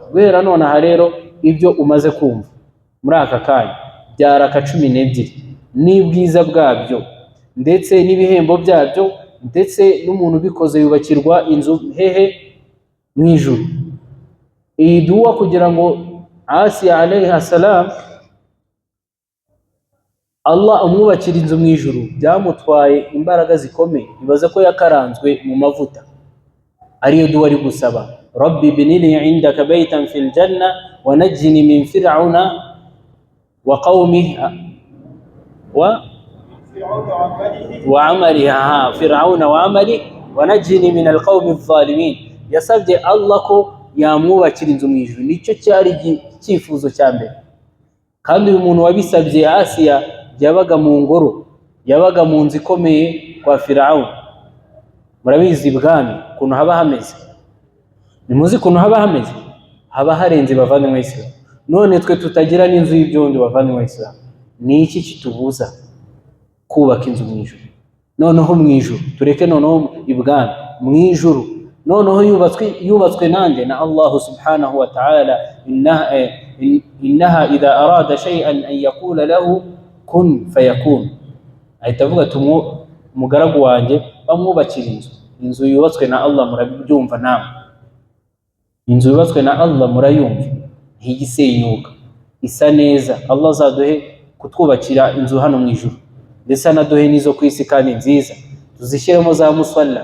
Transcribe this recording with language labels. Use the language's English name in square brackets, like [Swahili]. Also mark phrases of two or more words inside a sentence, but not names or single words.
[Kinyarwanda] Guhera none aha rero ibyo umaze kumva muri aka kanya bya raka 12 n'ibwiza bwabyo ndetse n'ibihembo byabyo, ndetse n'umuntu ubikoze yubakirwa inzu hehe mu ijuru. Iyi dua kugira ngo Asiya [Arabic] عليها السلام [Kinyarwanda] Allah amwubakira inzu mu ijuru byamutwaye imbaraga zikomeye. Ibaza ko yakaranzwe mu mavuta, ariyo dua ari gusaba, [Arabic] رب ابن لي عندك بيتا في الجنة ونجني من فرعون وقومه وعملها فرعون وعمل ونجني من القوم الظالمين. [Kinyarwanda] Yasabye Allah ko yamwubakira inzu mu ijuru, nicyo cyari icyifuzo cya mbere. Kandi uyu muntu wabisabye Asiya yabaga mu ngoro, yabaga mu nzu ikomeye kwa Firauna. Murabizi ibwami kuntu haba hameze, nimuzi kuntu haba hameze, haba harenze bavandimwe Islam. None twe tutagira n'inzu y'ibyondo bavandimwe Islam, ni iki kitubuza kubaka inzu mu ijuru? Noneho mu ijuru tureke, noneho ibwami mu ijuru, noneho yubatswe nande na Allah [Arabic] سبحانه وتعالى. إنها إذا أراد شيئا أن يقول له كن فيكون. [Kinyarwanda] Ahita avuga ati umugaragu wanjye bamwubakira inzu yubatswe na Allah. Murabyumva namwe, inzu yubatswe na Allah murayumva, ntigisenyuka, isa neza. Allah azaduhe kutwubakira inzu hano mu ijuru, ndetse anaduhe n'izo ku isi kandi nziza, tuzishyiremo za musalla.